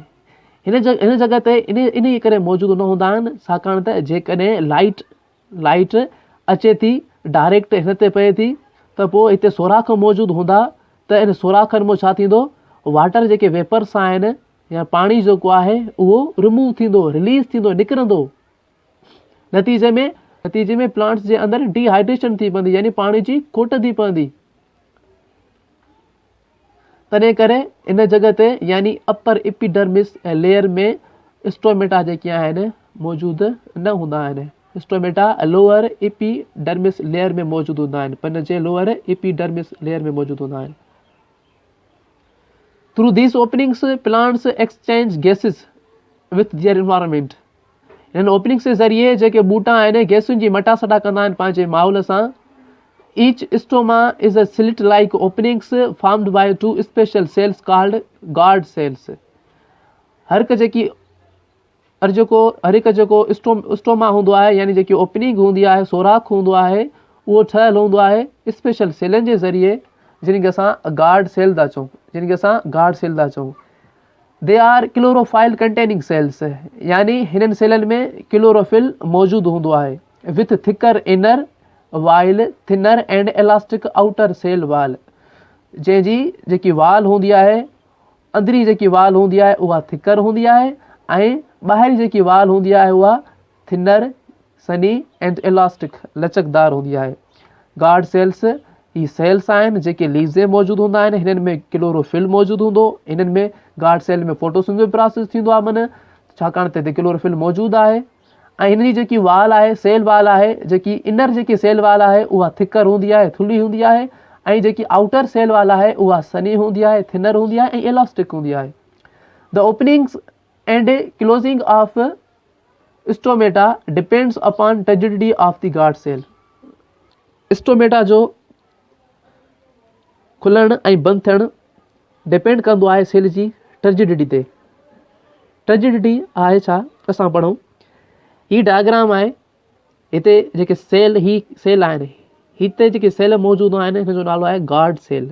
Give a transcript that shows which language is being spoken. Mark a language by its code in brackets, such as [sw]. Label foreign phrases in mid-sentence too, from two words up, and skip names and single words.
[sd] हिन जॻह ते इन करे मौजूदु न हूंदा आहिनि छाकाणि त जेकॾहिं लाइट अचे थी डायरेक्ट हिन ते पए थी त पोइ हिते सोराख मौजूदु हूंदा त इन सोराखनि मां छा थींदो, वाटर जेके वेपर्स आहिनि या पाणी जेको आहे उहो रिमूव थींदो, रिलीज़ थींदो, निकिरंदो। नतीजे में प्लांट्स जे अंदरि डिहाइड्रेशन थी पवंदी, यानी पाणी जी खोट थी पवंदी। तॾहिं करे इन जॻह ते यानी [en] upper epidermis layer [sd] में स्टोमेटा जेके आहिनि मौजूदु न हूंदा आहिनि। स्टोमेटा [en] lower epidermis layer [sd] में मौजूदु हूंदा आहिनि, पन जे [en] lower epidermis layer [sd] में मौजूदु हूंदा आहिनि। [en] Through these openings plants exchange gases with their environment. [sd] इन ओपनिंग्स जे ज़रिए जेके ॿूटा आहिनि गैसुनि जी मटासटा कंदा आहिनि पंहिंजे माहौल सां। [en] Each stoma is a slit-like openings formed by two special cells called guard cells. [sd] हर हिकु जेको स्टोमा हूंदो आहे यानी जेकी ओपनिंग हूंदी आहे, सोराख हूंदो आहे, उहो ठहियलु हूंदो आहे स्पेशल सेलनि जे ज़रिए जिन खे असां [en] guard cell [sd] था चऊं। [en] They are chlorophyll containing cells, [sd] यानी हिननि सेलनि में क्लोरोफिल मौजूदु हूंदो आहे [en] with thicker inner while thinner and elastic outer cell wall. [sd] जंहिंजी जेकी वाल हूंदी आहे, अंदरी जेकी वाल हूंदी आहे उहा थिकर हूंदी आहे ऐं ॿाहिरी जेकी वाल हूंदी आहे उहा थिनर सनी [en] and elastic [sd] लचकदार हूंदी आहे। [en] guard cells [sd] ही सेल्स आहिनि जेके लीव्स में मौजूदु हूंदा आहिनि। हिननि में क्लोरोफिल मौजूदु हूंदो। हिननि में [en] guard cell [sd] में [en] photosynthesis process [sd] थींदो आहे, माना छाकाणि त हिते क्लोरोफिल मौजूदु आहे। ऐं हिन जी जेकी वाल आहे, [en] cell wall [sd] आहे, जेकी इनर जेकी [en] cell wall [sd] आहे उहा थिकर हूंदी आहे, थुल्ही हूंदी आहे, ऐं जेकी [en] outer cell wall [sd] आहे उहा सनी हूंदी आहे, थिनर हूंदी आहे ऐं इलास्टिक हूंदी आहे। [en] The openings and closing of stomata depends upon turgidity of the guard cell. [sd] स्टोमेटा जो खुलणु ऐं बंदि थियणु डिपेंड कंदो आहे सेल जी टर्जिडिटी ते। टर्जिडिटी आहे छा, असां पढ़ूं। ही डायग्राम आहे, हिते जेके सेल आहिनि, हिते जेके सेल मौजूदु आहिनि हिन जो नालो आहे [en] guard cell.